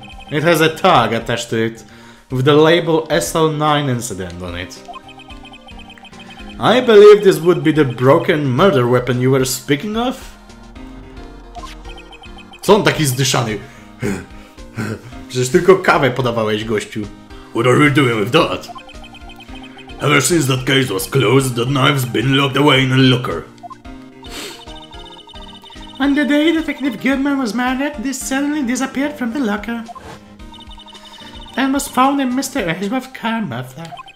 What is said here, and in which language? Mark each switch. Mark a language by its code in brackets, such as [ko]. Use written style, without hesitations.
[en] It has a tag attached to it, with the label SL9 incident on it. I believe this would be the broken murder weapon you were speaking of? [pl] Co on taki zdyszany? Przecież tylko kawę podawałeś, gościu. [en] What are you doing with that? Ever since that case was closed, that knife's been locked away in a locker. On the day Detective Goodman was murdered, this suddenly disappeared from the locker. And was found in Mr. Edgeworth's car muffler.